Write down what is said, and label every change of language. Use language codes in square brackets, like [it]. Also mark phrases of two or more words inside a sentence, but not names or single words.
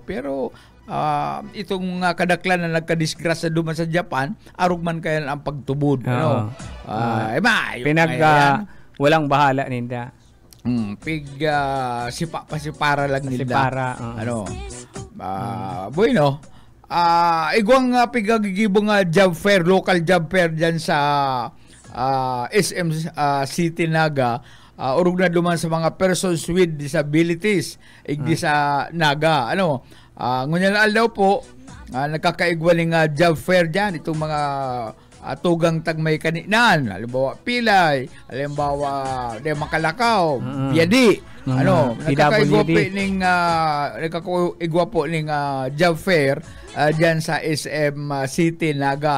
[bik] Pero itong kadaklan na nagkadisgrasya duman sa Japan, arog man kayo ang pagtubod. Ano? Walang bahala ninda. Sipara lang nila. Sipara. Ano? Bueno. Igwang pigagigibong [en] job fair, local job fair [bik] dyan sa SM City Naga. Urog na duman sa mga [en] persons with disabilities. [bik] Igdi sa Naga. Ano? Ngunyan daw po, nagkakaigwaling job fair dyan. Itong mga tugang tagmay kaninan, halimbawa pilay, halimbawa de makalakaw, biyadi, ano, nakakaigwa po ning [en] job fair [bik] diyan sa SM City Naga.